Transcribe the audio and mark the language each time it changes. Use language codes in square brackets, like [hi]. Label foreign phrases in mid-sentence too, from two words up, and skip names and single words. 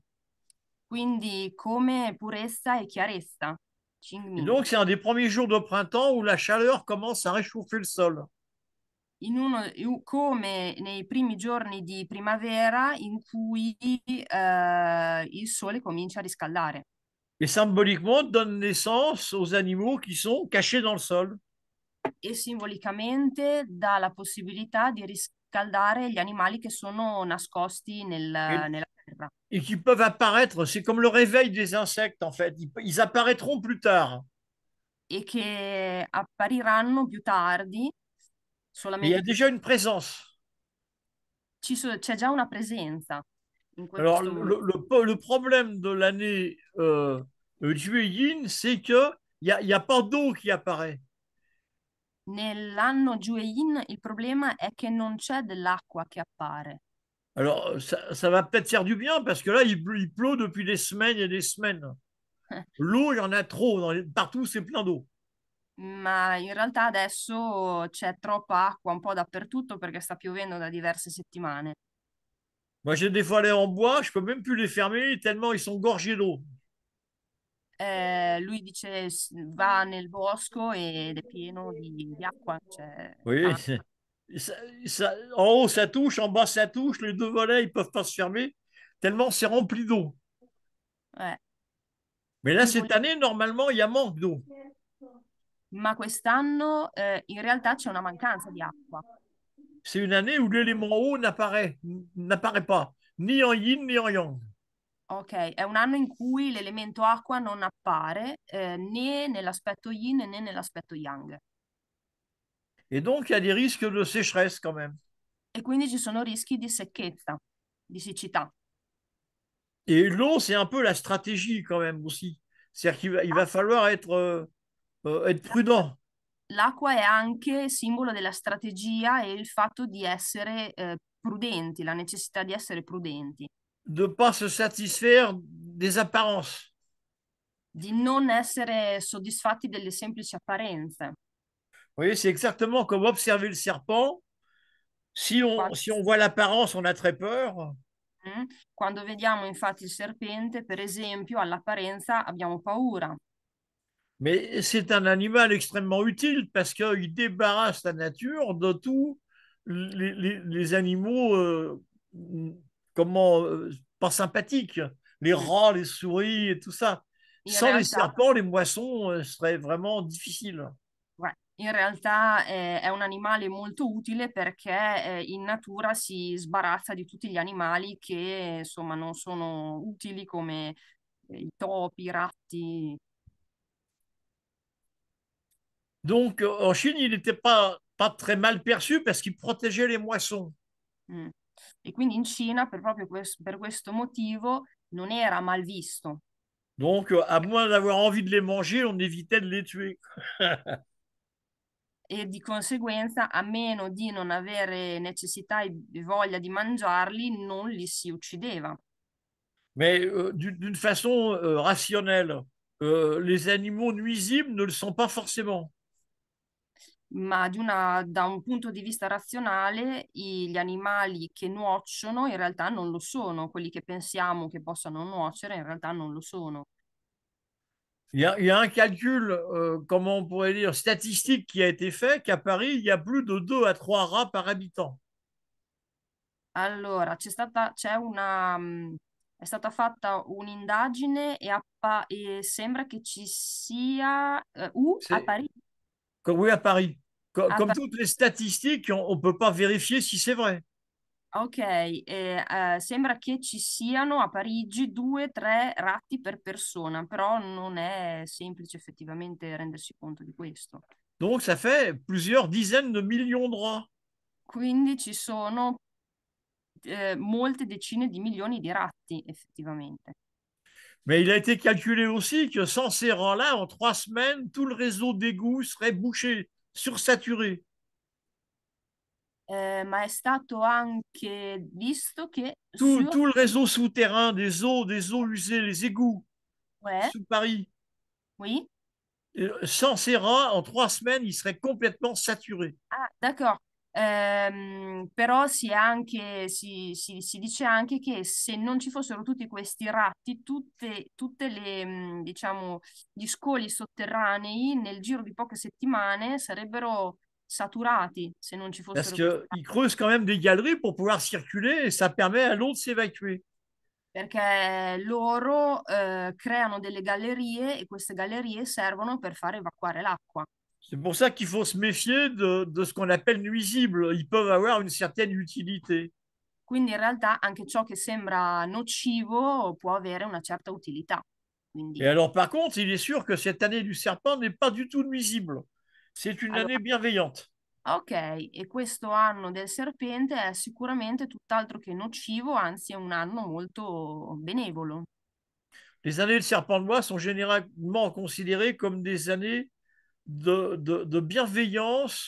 [it] Quindi come purezza e chiarezza. [fr] Et Qingming. donc, c'est un des premiers jours de printemps où la chaleur commence à réchauffer le sol. [it] Come nei primi giorni di primavera in cui il sole comincia a riscaldare. [fr] Et symboliquement, donne naissance aux animaux qui sont cachés dans le sol. [it] E simbolicamente dà la possibilità di riscaldare gli animali che sono nascosti [fr] Et, [it] nella terra [fr] et qui peuvent apparaître, c'est comme le réveil des insectes, en fait. Ils apparaîtront plus tard. [it] e che appariranno più tardi, [fr] Mais il y a [it] solamente più [fr] déjà une présence. [it] c'è già una presenza in [fr] Alors, [it] questo momento. [fr] le problème de l'année Jueyin, c'est qu'il n'y a pas d'eau qui apparaît. [it] Nell'anno Juein il problema è che non c'è dell'acqua che appare. [fr] Alors, ça va peut-être faire du bien parce que là, il pleut depuis des semaines et des semaines. L'eau, il y en a trop. Partout, c'est plein d'eau. [it] Ma in realtà adesso c'è troppa acqua un po' dappertutto perché sta piovendo da diverse settimane. [fr] Moi, j'ai des volets en bois, je peux même plus les fermer tellement ils sont gorgés d'eau. [it] Lui dice va nel bosco ed è pieno di acqua, cioè [fr] Oui, [it] tanta. [fr] en haut, ça touche, en bas, ça touche. Les deux volets, ils peuvent pas se fermer tellement c'est rempli d'eau. Eh, Mais là, [it] tipo, [fr] cette année, normalement, il y a manque d'eau. [it] ma quest'anno in realtà c'è una mancanza di acqua. [fr] C'est une année où l'élément eau n'apparaît pas, ni en yin ni en yang. [it] Ok, è un anno in cui l'elemento acqua non appare né nell'aspetto yin né nell'aspetto yang. [fr] Et donc, il y a des risques de sécheresse quand même. [it] E quindi ci sono rischi di secchezza, di siccità. [fr] Et l'eau, c'est un peu la stratégie quand même aussi. C'est-à-dire il va falloir être prudent, [it] L'acqua è anche simbolo della strategia e il fatto di essere prudenti, la necessità di essere prudenti, [fr] de ne pas se satisfaire des apparences. [it] di non essere soddisfatti delle semplici apparenze. [fr] Vous voyez, c'est exactement comme observer le serpent. [it] Qua- [fr] Si on voit l'apparence, on a très peur. mm? [it] Quando vediamo infatti il serpente, per esempio, all'apparenza abbiamo paura. [fr] Mais c'est un animal extrêmement utile parce qu'il débarrasse la nature de tous les animaux comment, pas sympathiques, les Mm. rats, les souris et tout ça. [it] In [fr] Sans les [it] realtà, [fr] serpents, les moissons seraient vraiment difficiles. [it] in realtà è un animale molto utile perché in natura si sbarazza di tutti gli animali che insomma non sono utili come i topi, i ratti. [fr] Donc, en Chine, il n'était pas très mal perçu parce qu'il protégeait les moissons. Mm. [it] E quindi in Cina, per questo motivo, non era mal visto. [fr] Donc, à moins d'avoir envie de les manger, on évitait de les tuer. [it] E di conseguenza, a meno di non avere necessità e voglia di mangiarli, non li si uccideva. [fr] Mais d'une façon rationnelle, les animaux nuisibles ne le sont pas forcément. [it] Ma da un punto di vista razionale, gli animali che nuociono in realtà non lo sono, quelli che pensiamo che possano nuocere in realtà non lo sono. [fr] Il y a un calcul, comment on pourrait dire, statistique qui a été fait, qu'à Paris, il y a plus de 2 à 3 rats par habitant. [it] Allora, è stata fatta un'indagine e sembra che ci sia, a [fr] C'est [it] Parigi, [fr] comme oui à Paris. [it] a [fr] Comme [it] Pa- [fr] toutes les statistiques, on ne peut pas vérifier si c'est vrai. [it] ok, sembra che ci siano a Parigi 2-3 ratti per persona, però non è semplice effettivamente rendersi conto di questo. [fr] Donc, ça fait plusieurs dizaines de millions de rats. [it] Quindi ci sono molte decine di milioni di ratti effettivamente. [fr] Mais il a été calculé aussi que sans ces rats-là, en 3 semaines, tout le réseau d'égouts serait bouché, sursaturé. [it] Ma è stato anche visto che [fr] Tout le réseau souterrain des eaux usées, les égouts ouais, sous Paris, oui. sans ces rats, en 3 semaines, il serait complètement saturé. [it] Ah, d'accordo. Però si dice anche che se non ci fossero tutti questi ratti, tutte le, diciamo, gli scoli sotterranei nel giro di poche settimane sarebbero saturati se non ci [fr] Parce [it] fossero questi [fr] qu'ils [it] ratti. [fr] creusent quand même des galeries pour pouvoir circuler et ça permet à l'eau de s'évacuer. [it] Perché loro creano delle gallerie e queste gallerie servono per far evacuare l'acqua. [fr] C'est pour ça qu'il faut se méfier de ce qu'on appelle nuisibles. Ils peuvent avoir une certaine utilité. [it] Quindi in realtà anche ciò che sembra nocivo può avere una certa utilità. [fr] Et [it] Quindi, [fr] alors, par contre, il est sûr que cette année du serpent n'est pas du tout nuisible. C'est une année [it] allora, [fr] bienveillante. [it] ok, e questo anno del serpente è sicuramente tutt'altro che nocivo, anzi è un anno molto benevolo. [fr] Les années de serpent de bois sont généralement considérées comme des années de bienveillance et